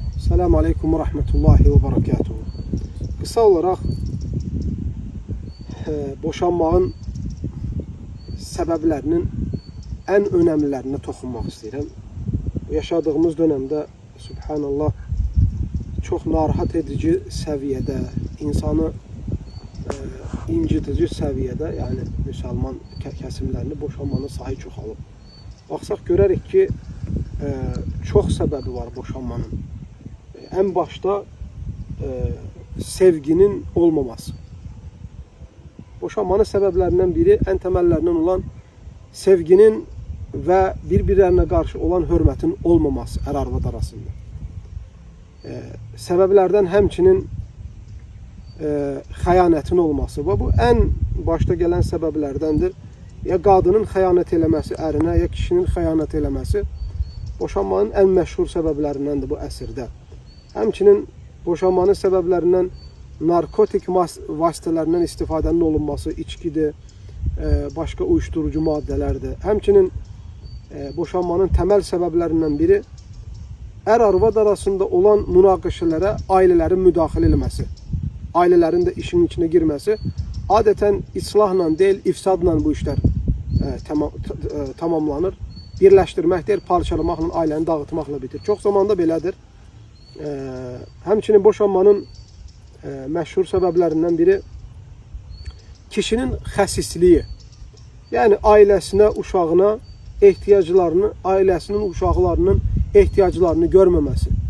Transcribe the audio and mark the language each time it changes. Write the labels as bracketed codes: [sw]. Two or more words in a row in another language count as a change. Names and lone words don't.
[ar] السلام عليكم ورحمة الله وبركاته. [tr] Kısa olarak [az] boşanmağın səbəblərinin [tr] en önemlilerine [az] toxunmaq istəyirəm. [tr] Yaşadığımız dönemde Subhanallah çok narahat edici seviyede, insanı incitici seviyede, yani Müslüman kesimlerini [az] boşanmanın sayı çoxalıb. Baxsaq görərik ki, çox səbəbi var boşanmanın. [tr] En başta sevginin olmaması. Boşanmanın səbəblərindən biri, en temellerinden olan sevginin ve birbirlerine karşı olan hürmetin olmaması [az] er-arvad arasında. Səbəblərdən həmçinin xəyanətin olması və bu [tr] en başta gelen [az] səbəblərdəndir. Ya qadının xəyanət eləməsi ərinə, ya kişinin xəyanət eləməsi boşanmanın en məşhur səbəblərindəndir bu əsrdə. Həmçinin boşanmanın səbəblərindən narkotik vasitələrindən istifadənin olunması, içkidir, [tr] başka uyuşturucu maddelerdir. [az] Həmçinin boşanmanın temel səbəblərindən biri er-arvad arasında olan münaqişələrə ailələrin müdaxilə etməsi, ailələrin [tr] de işin içine girmesi, adeten islahla değil, ifsadla bu işler tamamlanır. [az] Birləşdirmək deyil, parçalamaqla, ailəni dağıtmaqla bitir. Çox zamanda belədir. Həmçinin boşanmanın məşhur səbəblərindən biri kişinin xəsisliyi. Yani ailəsinə, uşağına ehtiyaclarını, ailəsinin, uşaqlarının ehtiyaclarını görməməsi.